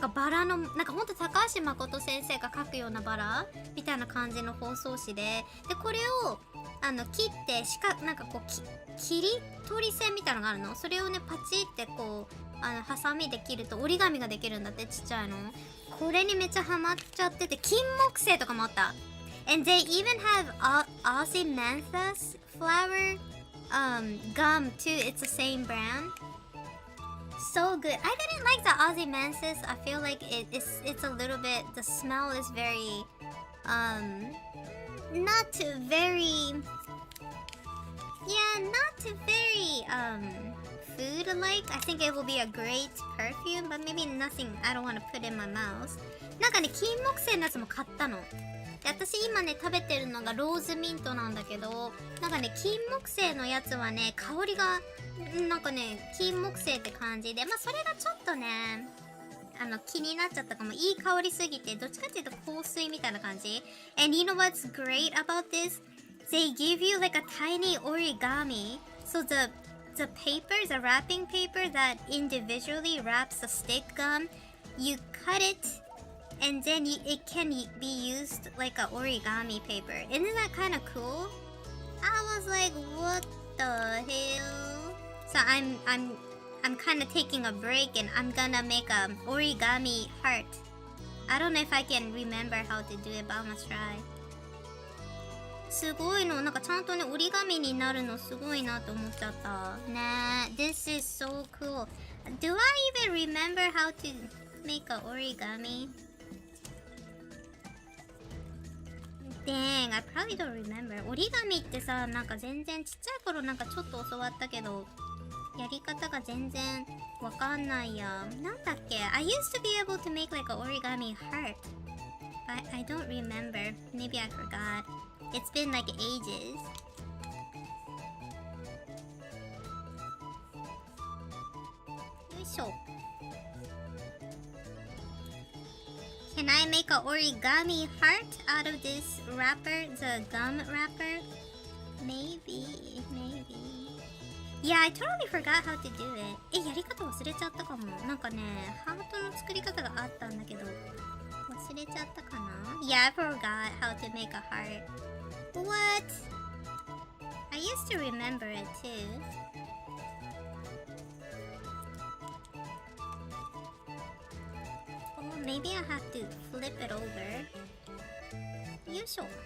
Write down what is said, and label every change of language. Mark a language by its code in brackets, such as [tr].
[ja] なんかバラの、なんかほんと高橋誠先生が描くようなバラみたいな感じの包装紙で、でこれを切ってなんかこう切り取り線みたいなのがあるの。それをねパチってこうハサミで切ると折り紙ができるんだって、ちっちゃいの。これにめっちゃハマっちゃってて、金木犀とかもあった。 [en] And they even have Ozymanthus flower gum too. It's the same brand. So good. I didn't like the Ozymanthus. I feel like it's a little bit, the smell is very not very, yeah, not very food-like. I think it will be a great perfume, but maybe nothing I don't want to put in my mouth. [ja] なんかね、金木犀のやつも買ったの。で、私今ね、食べてるのがローズミントなんだけど、なんかね、金木犀のやつはね、香りが、なんかね、金木犀って感じで、まあそれがちょっとね、気になっちゃったかも。いい香りすぎて、どっちかっていうと香水みたいな感じ。 [en] And you know what's great about this? They give you like a tiny origami. So the the papers, the wrapping paper that individually wraps the stick gum, you cut it and then it can be used like a origami paper. Isn't that kind of cool? I was like, what the hell? So I'm kind of taking a break and I'm gonna make a origami heart. I don't know if I can remember how to do it, but I'm gonna try. [ja] すごいの、なんかちゃんとね、折り紙になるのすごいなと思っちゃった。 [en] ねえ、This is so cool. Do I even remember how to make a origami? Dang, I probably don't remember. [ja] 折り紙ってさ、なんか全然ちっちゃい頃なんかちょっと教わったけど、やり方が全然わかんないや。なんだっけ [en] I used to be able to make like an origami heart. But I don't remember. Maybe I forgot. It's been like ages. Yoisho. Can I make an origami heart out of this wrapper, the gum wrapper? Maybe. Yeah, I totally forgot how to do it. [ja] やり方忘れちゃったかも。なんかね、ハートの作り方があったんだけど、忘れちゃったかな [en] Yeah, I forgot how to make a heart. What? I used to remember it too. Oh, maybe I have to flip it over. Yoisho.